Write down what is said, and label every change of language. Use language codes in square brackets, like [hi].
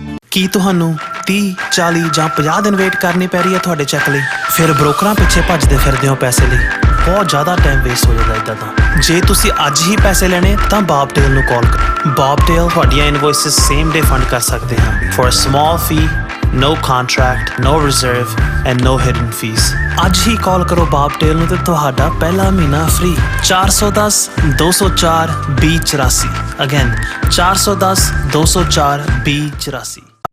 [pa] ਕੀ ਤੁਹਾਨੂੰ 30, 40 ਜਾਂ 50 ਦਿਨ ਵੇਟ ਕਰਨੀ ਪੈ ਰਹੀ ਹੈ ਤੁਹਾਡੇ ਚੈੱਕ ਲਈ? ਫਿਰ ਬ੍ਰੋਕਰਾਂ ਪਿੱਛੇ ਭੱਜਦੇ ਫਿਰਦੇ ਹੋ ਪੈਸੇ ਲਈ। ਬਹੁਤ ਜ਼ਿਆਦਾ ਟਾਈਮ ਵੇਸਟ ਹੋ ਜਾਂਦਾ ਇੱਦਾਂ ਤਾਂ। ਜੇ ਤੁਸੀਂ ਅੱਜ ਹੀ ਪੈਸੇ ਲੈਣੇ ਤਾਂ ਬੌਬਟੇਲ ਨੂੰ ਕਾਲ ਕਰੋ। ਬੌਬਟੇਲ ਤੁਹਾਡੀਆਂ ਇਨਵੌਇਸਿਸ ਸੇਮ ਡੇ ਫੰਡ ਕਰ ਸਕਦੇ ਹਨ [en] For a small fee. No contract, no reserve and no hidden fees. [pa] ਅੱਜ ਹੀ ਕਾਲ ਕਰੋ ਬੌਬਟੇਲ ਨੂੰ ਤੇ ਤੁਹਾਡਾ ਪਹਿਲਾ ਮਹੀਨਾ ਫ੍ਰੀ। [en] 410 204 2084 Again 410 204 2084।